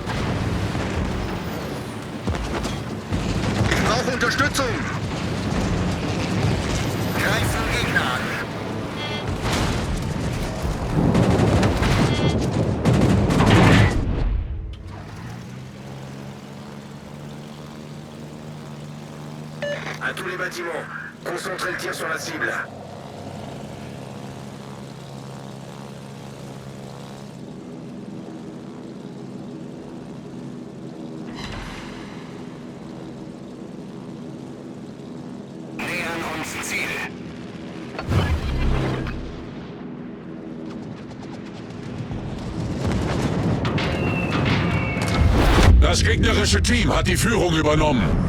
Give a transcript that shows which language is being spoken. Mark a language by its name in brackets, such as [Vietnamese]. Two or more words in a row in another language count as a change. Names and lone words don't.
[German] Ich brauche Unterstützung. Greifen Gegner an. [French] À tous les bâtiments, concentrez le tir sur la cible. [German] Nähern uns Ziel. Das gegnerische Team hat die Führung übernommen.